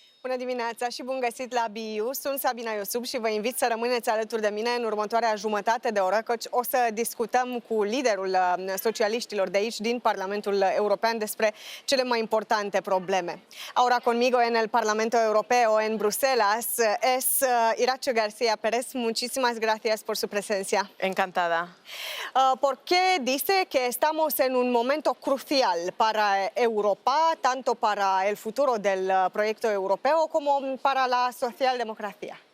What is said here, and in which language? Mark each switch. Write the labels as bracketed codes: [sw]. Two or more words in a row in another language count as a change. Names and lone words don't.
[ro] Bună dimineața și bun găsit la BU. Sunt Sabina Iosub și vă invit să rămâneți alături de mine în următoarea jumătate de oră, căci o să discutăm cu liderul socialiștilor de aici, din Parlamentul European, despre cele mai importante probleme. [es] Ahora conmigo en el Parlamento Europeo en Bruselas es Iratxe García Pérez. Muchísimas gracias por su presencia. Encantada. ¿Por qué dice que estamos en un momento crucial para Europa, tanto para el futuro del proyecto europeo como para la socialdemocracia?